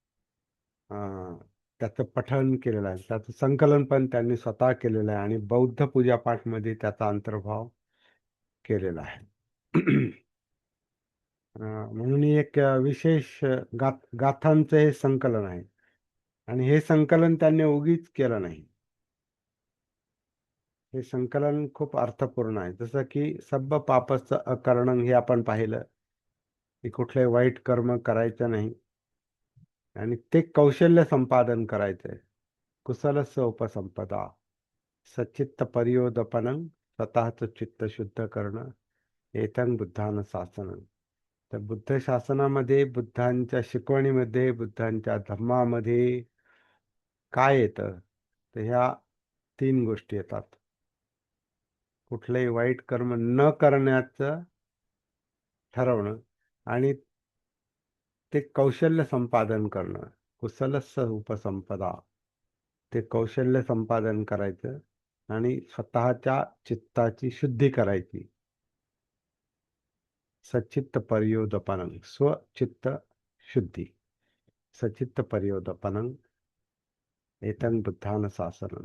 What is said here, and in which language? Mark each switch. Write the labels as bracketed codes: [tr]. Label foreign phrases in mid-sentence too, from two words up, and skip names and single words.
[mr] त्याचं पठण केलेलं आहे, त्याचं संकलन पण त्यांनी स्वतः केलेलं आहे आणि बौद्ध पूजापाठमध्ये त्याचा अंतर्भाव केलेला आहे. म्हणून ही एक विशेष गाथांचं हे संकलन आहे. आणि हे संकलन त्यांनी उगीच केलं नाही. हे संकलन खूप अर्थपूर्ण आहे. जसं की [pi] सब्ब पापस्य अकरणं [mr] हे आपण पाहिलं, की कुठले वाईट कर्म करायचं नाही आणि ते कौशल्य संपादन करायचंय. [pi] कुशलस्य उपसंपदा, सच्चित्त परियोदपनं, [mr] स्वतःचं चित्त शुद्ध करणं, [pi] एतं बुद्धानं शासनं. [mr] तर बुद्ध शासनामध्ये, बुद्धांच्या शिकवणीमध्ये, बुद्धांच्या धम्मामध्ये काय येतं? तर ह्या 3 गोष्टी येतात. कुठलंही वाईट कर्म न करण्याचं ठरवणं आणि ते कौशल्य संपादन करणं. [pi] कुशलस्य उपसंपदा. [mr] ते कौशल्य संपादन करायचं आणि स्वतःच्या चित्ताची शुद्धी करायची. [pi] सच्चित्त पर्योदपनं, [mr] स्वचित्त शुद्धी. [pi] सचित्त पर्योदपनं, एतं बुद्धानं शासनं.